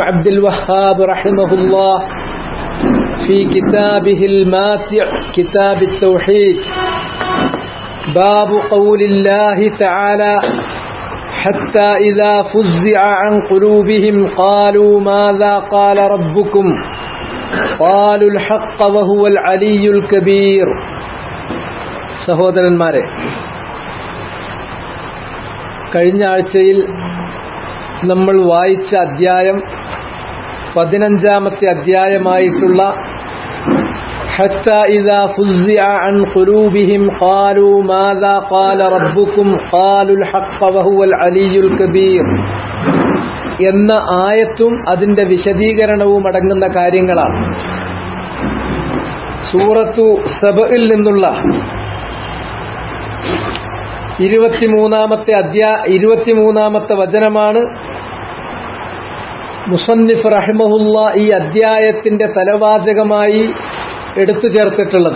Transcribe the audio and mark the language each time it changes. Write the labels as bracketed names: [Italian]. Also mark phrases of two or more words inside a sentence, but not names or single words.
[Arabic] عبد الوهاب رحمه الله في كتابه الماتع كتاب التوحيد باب قول الله تعالى حتى إذا فزع عن قلوبهم قالوا ماذا قال ربكم قالوا الحق وهو العلي الكبير. [Malayalam] സഹോദരന്മാരെ, കഴിഞ്ഞ ആഴ്ചയിൽ നമ്മൾ വായിച്ച അധ്യായം 15-ാമത്തെ അധ്യായമായിട്ടുള്ള [Arabic] حتى إذا فزع عن قلوبهم قالوا ماذا قال ربكم قالوا الحق وهو العلي الكبير [Malayalam] എന്ന ആയത്തും അതിന്റെ വിശദീകരണവും അടങ്ങുന്ന കാര്യങ്ങളാണ്. സൂറത്തു സബഇൽ നിന്നുള്ള 23-ാമത്തെ വചനമാണ് [Arabic] مصنف رحمه الله [Malayalam] ഈ അധ്യായത്തിന്റെ തലവാചകമായി എടുത്തു ചേർത്തിട്ടുള്ളത്.